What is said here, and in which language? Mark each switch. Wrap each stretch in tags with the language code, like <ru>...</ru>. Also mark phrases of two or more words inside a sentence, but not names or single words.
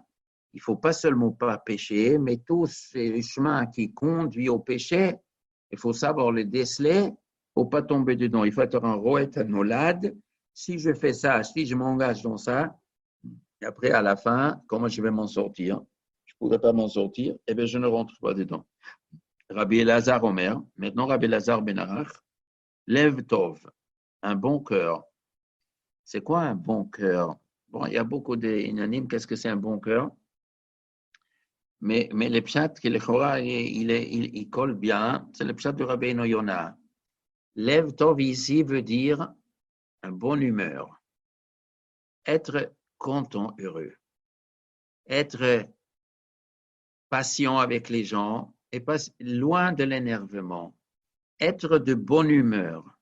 <fr>Il ne faut pas seulement pas pécher, mais tous ces chemins qui conduisent au péché, il faut savoir les déceler, il ne faut pas tomber dedans. Il faut être un</fr> <he>רואה נולד.</he> <fr>Si je fais ça, si je m'engage dans ça, et après, à la fin, comment je vais m'en sortir? Je ne pourrais pas m'en sortir, eh bien, je ne rentre pas dedans. Rabbi Elazar Omer, maintenant Rabbi Elazar Ben Arach,</fr> <he>לב טוב,</he> <fr>un bon cœur. C'est quoi un bon cœur? Bon, il y a beaucoup d'inanimes, qu'est-ce que c'est un bon cœur? Mais le pshat, le chora, il colle bien, c'est le pshat de Rabbi Yona.</fr> <he>לב טוב</he> <fr>ici veut dire une bonne humeur, être content, heureux, être patient avec les gens et pas loin de l'énervement, être de bonne humeur.</fr>